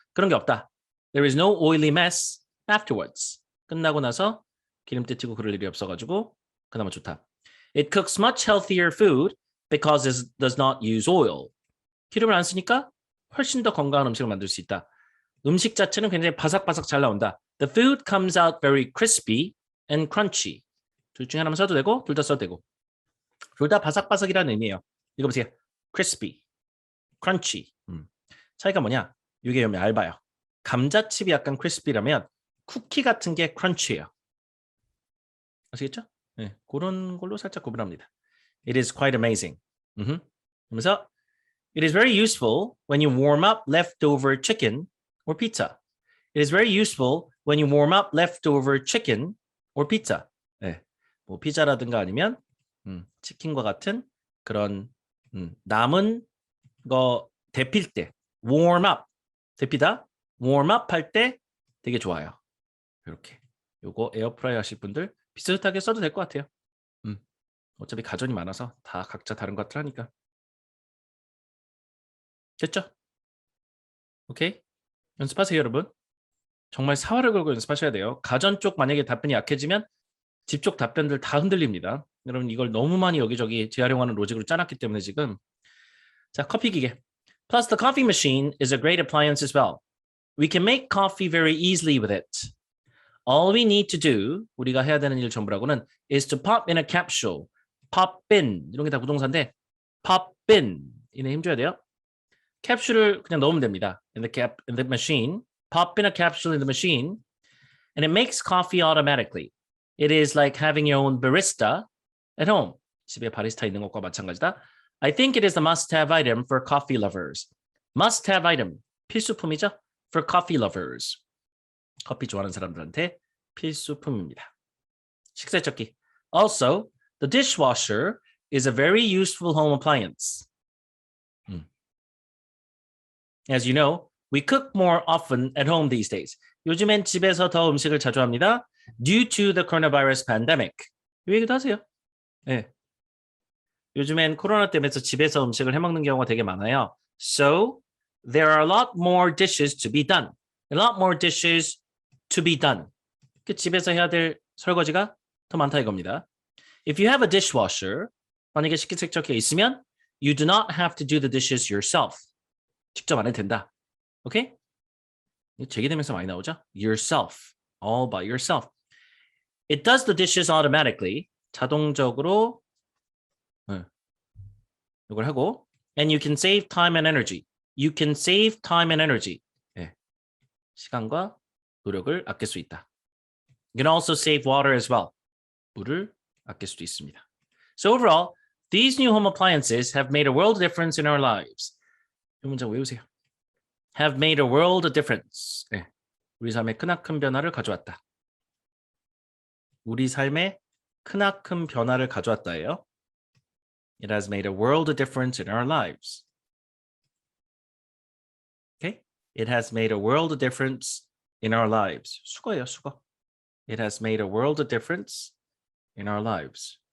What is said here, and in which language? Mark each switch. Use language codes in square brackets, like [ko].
[ko] 그런 게 없다. [en] There is no oily mess afterwards. [ko] 끝나고 나서 기름때 튀고 그럴 일이 없어가지고 그나마 좋다. [en] It cooks much healthier food because it does not use oil. [ko] 기름을 안 쓰니까 훨씬 더 건강한 음식을 만들 수 있다. 음식 자체는 굉장히 바삭바삭 잘 나온다. [en] The food comes out very crispy and crunchy. [ko] 둘 중에 하나만 써도 되고 둘 다 써도 되고. 둘 다 바삭바삭이라는 의미예요. 이거 보세요. crispy, crunchy. 차이가 뭐냐? 이게 좀 얇아요. 감자칩이 약간 crispy라면 쿠키 같은 게 crunch예요. 아시겠죠? 네, 그런 걸로 살짝 구분합니다. [en] It is quite amazing. 그러면서 It is very useful when you warm up leftover chicken or pizza. It is very useful when you warm up leftover chicken or pizza. [ko] 네, 뭐 피자라든가 아니면 치킨과 같은 그런 남은 거 데필 때 warm up 데피다 warm up 할 때 되게 좋아요. 이렇게 요거 에어프라이 하실 분들 비슷하게 써도 될 것 같아요. 어차피 가전이 많아서 다 각자 다른 것들 하니까. 됐죠? 오케이? 연습하세요, 여러분. 정말 사활을 걸고 연습하셔야 돼요. 가전 쪽 만약에 답변이 약해지면 집 쪽 답변들 다 흔들립니다. 여러분 이걸 너무 많이 여기저기 재활용하는 로직으로 짜놨기 때문에 지금. 자, 커피 기계. [en] Plus the coffee machine is a great appliance as well. We can make coffee very easily with it. All we need to do, [ko] 우리가 해야 되는 일 전부라고는 [en] is to pop in a capsule. [ko] pop in, 이런 게 다 부동사인데 pop in, 이에 힘줘야 돼요. 캡슐을 그냥 넣으면 됩니다. [en] in the machine. Pop in a capsule in the machine and it makes coffee automatically. It is like having your own barista at home. [ko] 집에 바리스타 있는 것과 마찬가지다. [en] I think it is the must-have item for coffee lovers. Must-have item, [ko] 필수품이죠? [en] For coffee lovers. [ko] 커피 좋아하는 사람들한테 필수품입니다. 식세척기. [en] Also, the dishwasher is a very useful home appliance. As you know, we cook more often at home these days. [ko] 요즘엔 집에서 더 음식을 자주 합니다. [en] Due to the coronavirus pandemic. [ko] 이 얘기도 하세요. 네. 요즘엔 코로나 때문에 집에서 음식을 해먹는 경우가 되게 많아요. [en] So, there are a lot more dishes to be done. A lot more dishes to be done. [ko] 집에서 해야 될 설거지가 더 많다 이겁니다. [en] If you have a dishwasher, [ko] 만약에 식기세척기가 있으면 [en] you do not have to do the dishes yourself. [ko] 직접 안 해도 된다. 오케이? 제기되면서 많이 나오죠? [en] Yourself. All by yourself. It does the dishes automatically. [ko] 자동적으로 이걸 하고 [en] and you can save time and energy. You can save time and energy. [ko] 네. 시간과 노력을 아낄 수 있다. [en] You can also save water as well. [ko] 물을 아낄 수도 있습니다. [en] So overall, these new home appliances have made a world difference in our lives. [ko] 이 문장 외우세요. [en] Have made a world of difference. [ko] 네. 우리 삶에 크나큰 변화를 가져왔다. 우리 삶에 크나큰 변화를 가져왔다예요. [en] It has made a world of difference in our lives. Okay? It has made a world of difference in our lives. [ko] 수거예요, 수거. [en] It has made a world of difference in our lives.